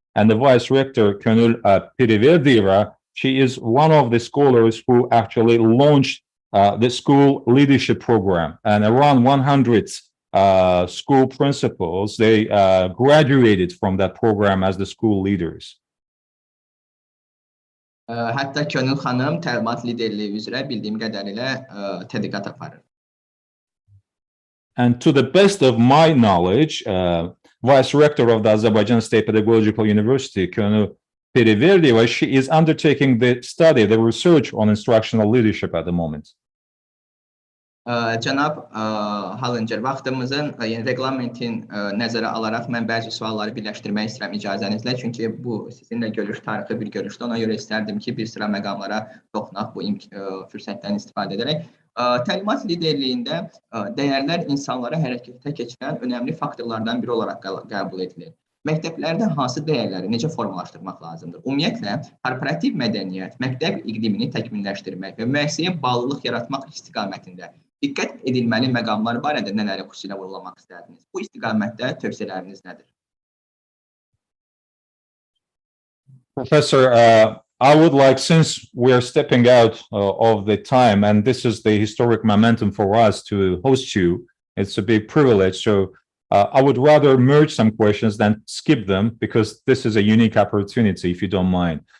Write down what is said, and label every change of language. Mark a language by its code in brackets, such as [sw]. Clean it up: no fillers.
[en] And the Vice Rector, Könül Pirverdiyeva, she is one of the scholars who actually launched the school leadership program. And around 100 school principals, they graduated from that program as the school leaders. [az] Hətta Könül xanım təlimat liderliyi üzrə bildiyim qədərilə tədqiqat aparır. [en] And to the best of my knowledge, Vice Rector of the Azerbaijan State Pedagogical University, Könül Pirverdiyeva, she is undertaking the study, the research on instructional leadership at the moment. [az] Cənab Hallincer, vaxtımızın, yəni reglamentin nəzərə alaraq mən bəzi sualları birləşdirmək istəyirəm icazənizlə. Çünki bu sizinlə görüş tarixi bir görüşdür. Ona görə istərdim ki, bir sıra məqamlara toxunaq bu fürsətdən istifadə edərək. Təlimat liderliyində dəyərlər insanları hərəkətə keçirən önəmli faktorlardan biri olaraq qəbul edilir. Məktəblərdə hansı dəyərləri necə formalaşdırmaq lazımdır? Ümumiyyətlə, korporativ mədəniyyət, məktəb iqlimini təkmilləşdirmək və müəssisəyə bağlılıq yaratmaq istiqamətində diqqət edilməli məqamlar barədə nələri xüsusilə vurğulamaq istərdiniz? Bu istiqamətdə tövsiyələriniz nədir? [en] Professor, I would like, since we are stepping out of the time, and this is the historic momentum for us to host you, it's a big privilege. So I would rather merge some questions than skip them, because this is a unique opportunity, if you don't mind.